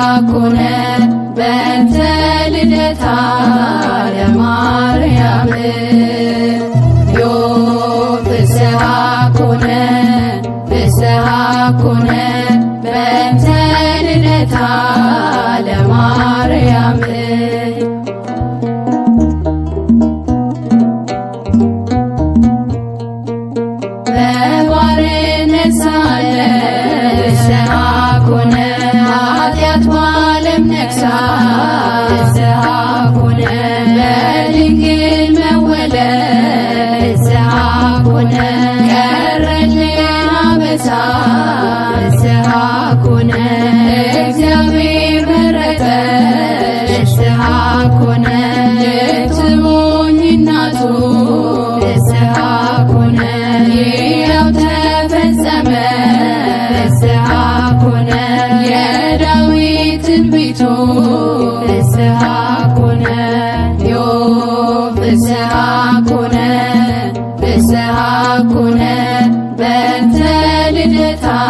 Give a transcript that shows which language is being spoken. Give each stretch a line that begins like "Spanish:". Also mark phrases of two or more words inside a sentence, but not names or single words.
Geez: ኮነ በእንተ ልደታ ለማርያም ዮብ ፍስሐ ኮነ ፍስሐ ኮነ በእንተ ልደታ ለማርያም በባርነት
Amharic: ሳለ
Geez: ፍስሐ ኮነ
Amharic: ኃጢአት በዓለም ነግሣ
Geez: ፍስሐ ኮነ
Amharic: በድንግል መወለድ
Geez: ፍስሐ ኮነ
Amharic: ቀረልን አበሳ
Geez: ፍስሐ ኮነ
Amharic: እግዚአብሔር መረጠሽ
Geez: ፍስሐ ኮነ
Amharic: ልትሆኚ እናቱ
Geez: ፍስሐ ኮነ
Amharic: ይኸው ተፈጸመ
Geez: ፍስሐ ኮነ
Amharic: የዳዊት ትንቢቱ
Geez: ፍስሐ ኮነ ዮብ ፍስሐ ኮነ ፍስሐ ኮነ በእንተ ልደታ